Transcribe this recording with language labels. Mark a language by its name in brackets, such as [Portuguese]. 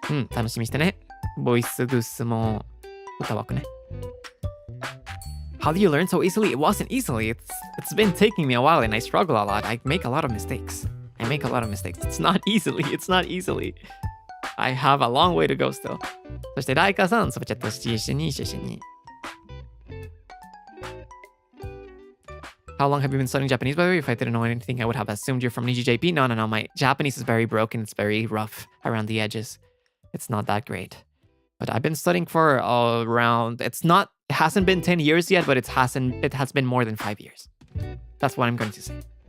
[Japanese] 楽しみにしてね。ボイスグッスも歌ワークね。 [English] How do you learn so easily? It wasn't easily. It's been taking me a while and I struggle a lot. I make a lot of mistakes. It's not easily. I have a long way to go still. [Japanese] そしてライカさん、スパチャットシェシェに。 [English] How long have you been studying Japanese, by the way? If I didn't know anything, I would have assumed you're from NIJIJP. No. My Japanese is very broken. It's very rough around the edges. It's not that great. But I've been studying for around... It hasn't been 10 years yet, but it has been more than 5 years. That's what I'm going to say.